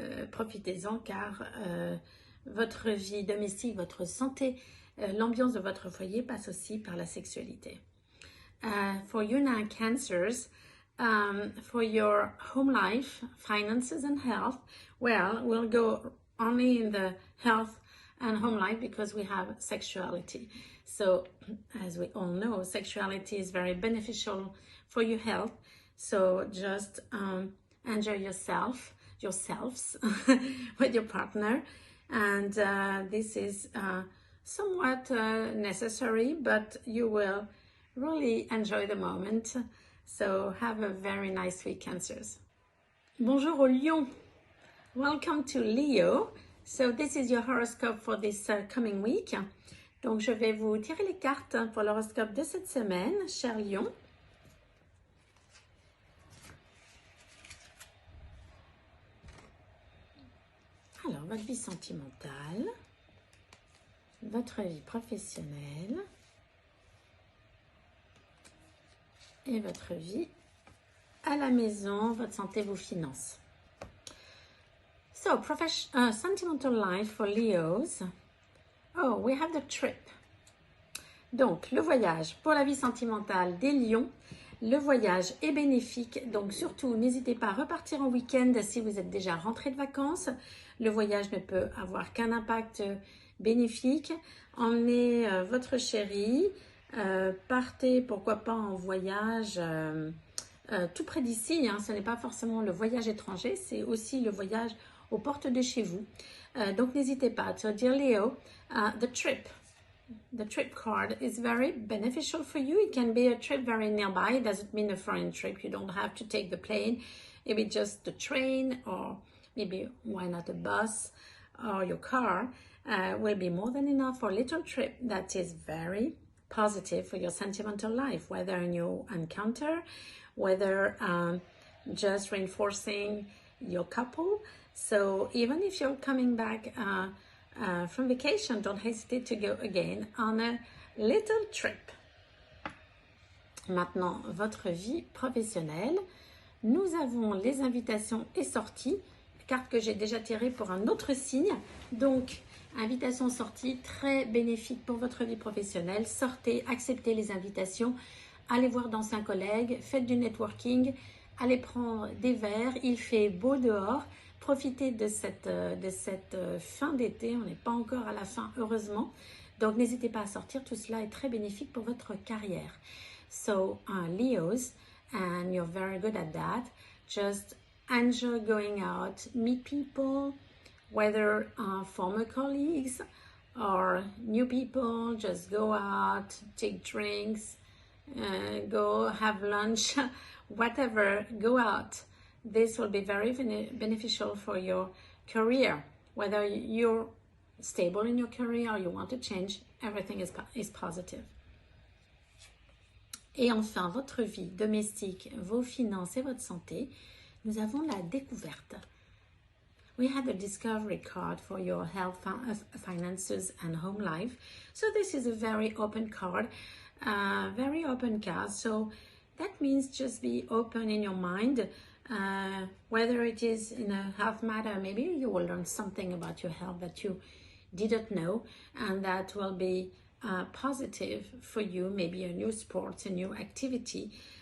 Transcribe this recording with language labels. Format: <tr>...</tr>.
<fr>Profitez-en car votre vie domestique, votre santé, l'ambiance de votre foyer passe aussi par la sexualité.</fr> <en>For you now, Cancers, for your home life, finances and health, well, we'll go only in the health and home life because we have sexuality. So, as we all know, sexuality is very beneficial for your health. So just enjoy yourselves with your partner. And this is somewhat necessary, but you will really enjoy the moment. So have a very nice week, Cancers.</en> <fr>Bonjour aux lions.</fr> <en>Welcome to Leo. So this is your horoscope for this coming week.</en> <fr>Donc je vais vous tirer les cartes pour l'horoscope de cette semaine, cher lion. Alors, votre vie sentimentale, votre vie professionnelle et votre vie à la maison, votre santé, vos finances.</fr> <en>So, sentimental life for Leos. Oh, we have the trip.</en> <fr>Donc, le voyage pour la vie sentimentale des lions. Le voyage est bénéfique, donc surtout n'hésitez pas à repartir en week-end si vous êtes déjà rentré de vacances. Le voyage ne peut avoir qu'un impact bénéfique. Emmenez votre chéri, partez pourquoi pas en voyage tout près d'ici. Hein. Ce n'est pas forcément le voyage étranger, c'est aussi le voyage aux portes de chez vous. Donc n'hésitez pas.</fr> <en>So dear Leo, the trip. The trip card is very beneficial for you. It can be a trip very nearby. It doesn't mean a foreign trip. You don't have to take the plane. Maybe just the train or maybe why not a bus or your car will be more than enough for a little trip that is very positive for your sentimental life, whether in your encounter, whether just reinforcing your couple. So even if you're coming back from vacation, don't hesitate to go again on a little trip.</en> <fr>Maintenant, votre vie professionnelle. Nous avons les invitations et sorties, carte que j'ai déjà tirée pour un autre signe. Donc, invitation sortie, très bénéfique pour votre vie professionnelle. Sortez, acceptez les invitations, allez voir d'anciens collègues, faites du networking, allez prendre des verres, il fait beau dehors. Profitez de cette fin d'été, on n'est pas encore à la fin, heureusement. Donc, n'hésitez pas à sortir, tout cela est très bénéfique pour votre carrière.</fr> <en>So, Leos, and you're very good at that, just enjoy going out, meet people, whether former colleagues or new people, just go out, take drinks, go have lunch, whatever, go out. This will be very beneficial for your career. Whether you're stable in your career or you want to change, everything is positive.</en> <fr>Et enfin, votre vie domestique, vos finances et votre santé, nous avons la découverte.</fr> <en>We had a discovery card for your health, finances and home life. So this is a very open card, very open card. So that means just be open in your mind. whether it is in a health matter, maybe you will learn something about your health that you didn't know, and that will be positive for you, maybe a new sport, a new activity.</en>